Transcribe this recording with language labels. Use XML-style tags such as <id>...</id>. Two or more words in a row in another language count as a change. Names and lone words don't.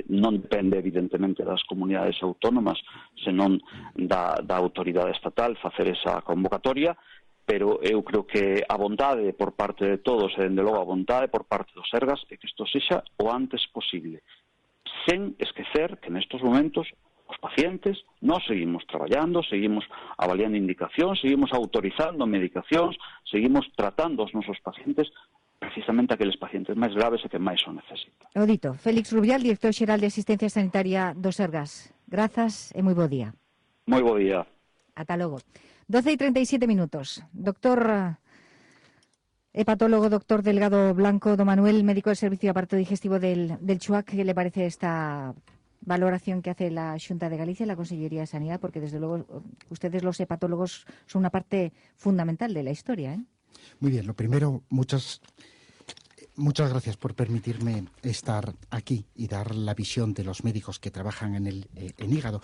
<gl>Non depende, evidentemente, das comunidades autónomas, senón da autoridade estatal facer esa convocatoria, pero eu creo que a vontade por parte de todos e, dende logo, a vontade por parte dos Sergas é que isto sexa o antes posible, sen esquecer que nestes momentos os pacientes, nós seguimos traballando, seguimos avaliando indicacións, seguimos autorizando medicacións, seguimos tratando os nosos pacientes, precisamente aqueles pacientes máis graves e que máis o necesitan. O dito, Félix Rubial, director xeral de Asistencia Sanitaria do Sergas. Grazas e moi bo día. Moi bo día. Ata logo. 12:37 minutos.</gl> <es>Doctor Hepatólogo doctor Delgado Blanco, don Manuel, médico del Servicio de Aparato Digestivo del CHUAC, ¿qué le parece esta valoración que hace la Xunta de Galicia y la Consellería de Sanidad? Porque desde luego ustedes los hepatólogos son una parte fundamental de la historia, ¿eh? Muy bien, lo primero, muchas gracias por permitirme estar aquí y dar la visión de los médicos que trabajan en hígado.</es>